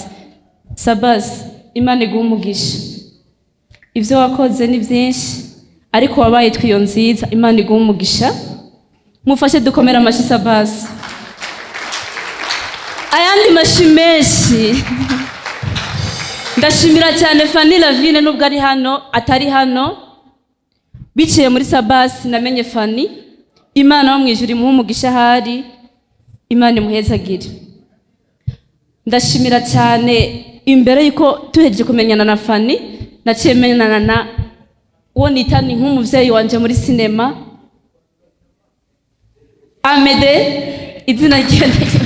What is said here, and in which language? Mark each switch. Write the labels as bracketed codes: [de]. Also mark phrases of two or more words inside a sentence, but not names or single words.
[rn] Sabasi, Imana iguhe umugisha. Ivyo wakoze ni byinshi ariko wabaye twiyo nziza, Imana iguhe umugisha. Mufashe dukomera amashi Sabasi. Ayandi mashi menshi. Ndashimira cyane Fanny Lavine nubwo ari hano atari hano. Biciye muri Sabasi namenye Fanny. Imana wo mwijuru imuhe umugisha hari. Imana imuhezagire. Ndashimira cyane imbere yuko tuheje kumenyana na Fanny, naciye menyana na uwo nitani nk'umuvyeyi wanje muri sinema, Amede, izina ryende.